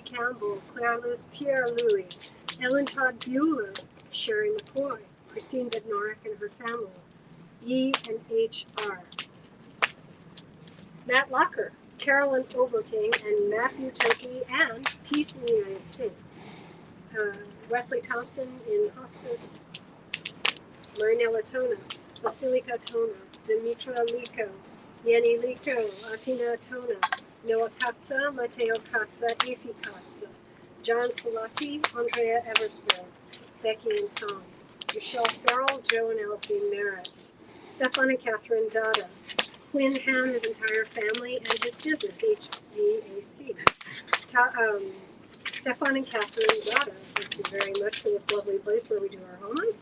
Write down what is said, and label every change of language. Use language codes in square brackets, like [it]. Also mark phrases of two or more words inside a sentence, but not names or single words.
[en] Campbell, Claire Liz Pierre Louis, Ellen Todd Bueller, Sherry McCoy, Christine Bednarek and her family, E and H.R. Matt Locker, Carolyn Oboting, and Matthew Toki, and Peace in the United States. Wesley Thompson in hospice, Marinella Tona, Basilika Tona, Dimitra Liko, Yenny Liko, Atina Tona, Noah Katza, Mateo Katza, Efi Katza, John Salati, Andrea Eversberg, Becky and Tom, Michelle Farrell, Joe and Elfie Merritt, Stefan and Catherine Dada, Quinn Ham, his entire family, and his business, HVAC. Stefan and Catherine Dada, thank you very much for this lovely place where we do our homas.